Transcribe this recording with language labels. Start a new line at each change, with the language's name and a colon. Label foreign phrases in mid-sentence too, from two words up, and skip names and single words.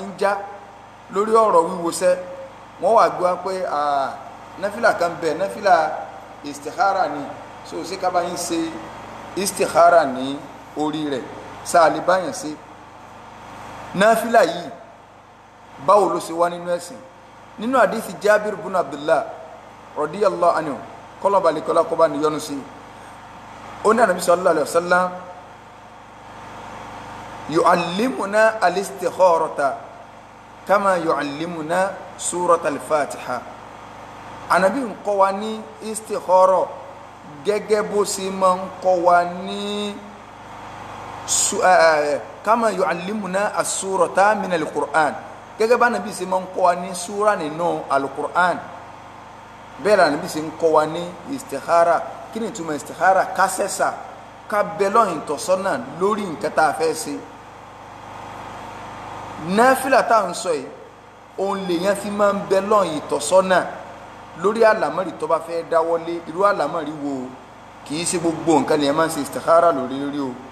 Yoruba: ń já lórí ọ̀rọ̀ wíwọṣẹ́ wọ́n wà gbọ́ pé náfìlà kan bẹ̀ náfìlà istikhara ni so ṣé ká bá yín ṣe istikhara ní orí rẹ̀ sáà lè báyàn ṣe náfìlà yìí báwo ló ṣe wá nínú ẹ̀sìn nínú àdísì Jábìr ibn Abdullah
Arabic: رضي الله عنه
Yoruba: kọlọ̀bàlẹ̀kọlá kọba níyọnu sí ó ní Ànábì
Arabic: صلى الله عليه وسلم يعلمنا الاستخارة كما يعلمنا سورة الفاتحة
Yoruba: Ànábì ń kọ́ wa ní istikhara gẹ́gẹ́ bó ṣe máa ń kọ́ wa ní
Arabic: كما يعلمنا السورة من القرآن
Yoruba: gẹ́gẹ́ bá Ànábì ṣe máa ń kọ́ wa ní súra nínú al-Qur'an bẹ́ẹ̀ la Ànábì ṣe ń kọ́ wa ní istikhara kí ni ìtumọ̀ istikhara ká sẹ́sà ká bẹ́lọ́ ìtọ́sọ́nà lórí nǹkan tá a fẹ́ ṣe náfìlà tá à ń sọ yìí òun lèèyàn fi máa ń bẹ́lọ́ ìtọ́sọ́nà lórí àlámọ̀rí tó bá fẹ́ dáwọ́lé irú àlámọ̀rí wo kì í ṣe gbogbo nǹkan lèèyàn máa ń ṣe istikhara lórí o